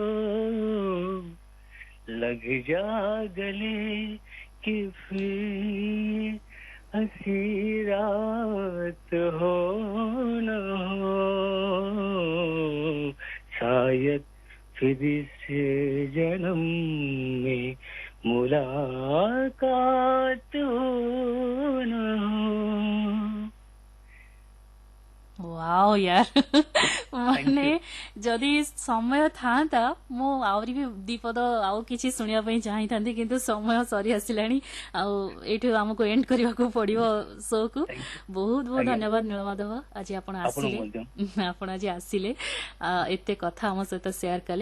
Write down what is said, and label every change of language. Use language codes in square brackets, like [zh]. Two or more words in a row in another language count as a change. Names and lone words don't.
[hi] लग जा गले कि फिर हंसी रात हो न हो, शायद फिर इस जन्म में मुलाकात हो न हो। वाओ यार। [or] ମାନେ ଯଦି ସମୟ ଥାନ୍ତା ମୁଁ ଆହୁରି ବି ଦିପଦ ଆଉ କିଛି ଶୁଣିବା ପାଇଁ ଚାହିଁଥାନ୍ତି, କିନ୍ତୁ ସମୟ ସରି ଆସିଲାଣି, ଆଉ ଏଇଠୁ ଆମକୁ ଏଣ୍ଡ କରିବାକୁ ପଡିବ ଶୋକୁ। ବହୁତ ବହୁତ ଧନ୍ୟବାଦ ନୀଳମାଧବ, ଆଜି ଆପଣ ଆଜି ଆସିଲେ ଏତେ କଥା ଆମ ସହିତ ସେୟାର କଲେ।